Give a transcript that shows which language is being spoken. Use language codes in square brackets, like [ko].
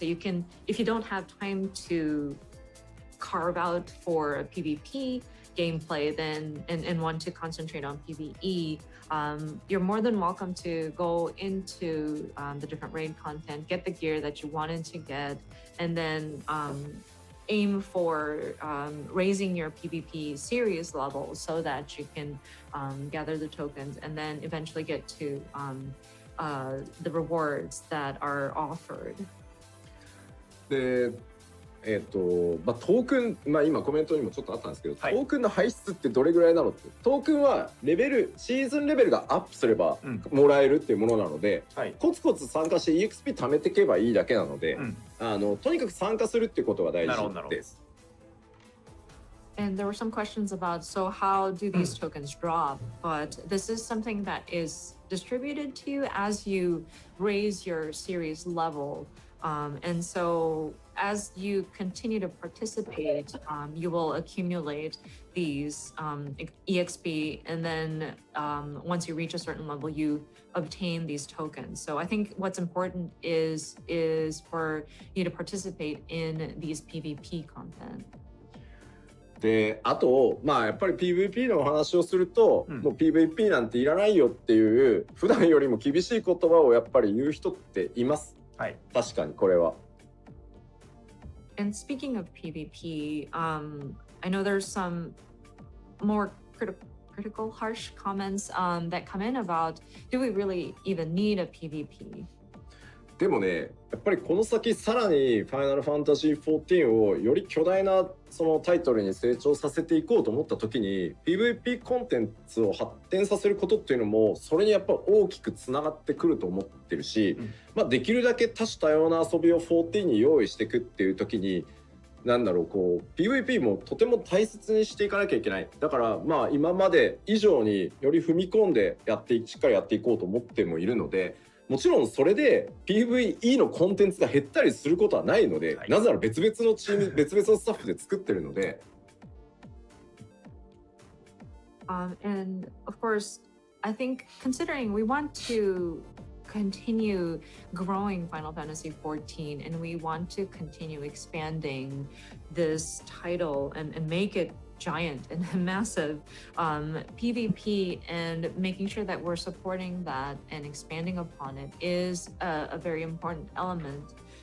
[en] So you can, if you don't have time to carve out for a PvP gameplay then and want to concentrate on PvE, you're more than welcome to go into the different raid content, get the gear that you wanted to get, and then aim for raising your PvP series level so that you can gather the tokens and then eventually get to the rewards that are offered. [ja] で、まあ、トークン、まあ、今コメントにもちょっとあったんですけど、トークンの排出ってどれぐらいなのって、トークンはシーズンレベルがアップすればもらえるっていうものなので、コツコツ参加して EXP 貯めていけばいいだけなので、とにかく参加するっていうことが大事です。 [en] And there were some questions about, so how do these tokens drop? But this is something that is distributed to you as you raise your series level. And so as you continue to participate, you will accumulate these EXP, and then once you reach a certain level, you obtain these tokens. So I think what's important is for you to participate in these PvP content. [ja] で、あと、まあやっぱり PVP のお話をすると、もう PVP なんていらないよっていう普段よりも厳しい言葉をやっぱり言う人っています。はい。確かにこれは。 [en] And speaking of PvP, I know there's some more critical, harsh comments that come in about, do we really even need a PvP? [ja] でもね、やっぱりこの先さらにファイナルファンタジー14をより巨大なそのタイトルに成長させていこうと思った時に PVP コンテンツを発展させることっていうのもそれにやっぱ大きくつながってくると思ってるし、まあできるだけ多種多様な遊びを14に用意していくっていう時になんだろうこう PVP もとても大切にしていかなきゃいけない。だからまあ今まで以上により踏み込んでしっかりやっていこうと思ってもいるので、もちろんそれで PVE のコンテンツが減ったりすることはないので、はい、なぜなら別々のチーム別々のスタッフで作ってるので。 [en] And of course, I think considering we want to continue growing Final Fantasy XIV and we want to continue expanding this title and make it giant and massive, PvP and making sure that we're supporting that and expanding upon it is a very important element.